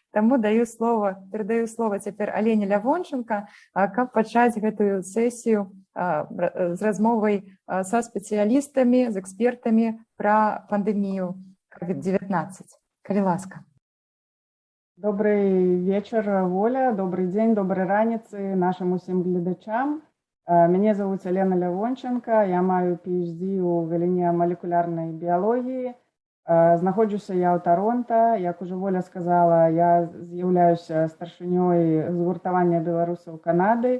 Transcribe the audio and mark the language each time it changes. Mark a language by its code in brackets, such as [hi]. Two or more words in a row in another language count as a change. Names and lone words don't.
[be] Таму перадаю слова цяпер Алене Лявонченка, каб пачаць гэтую сесію з размовай са спецыялістамі, з экспертамі пра пандэмію COVID-19. Калі ласка. [ru] Добрый вечер, Воля, добрый день, доброй [be] раніцы нашим усім глядачам. Мяне зовут Алена Лявонченка, я маю PhD у галіне молекулярнай біялогіі. Знаходжуся я ў Торонто, як уже Воля сказала, я з'яўляюся старшынёй згуртавання беларусаў Канады.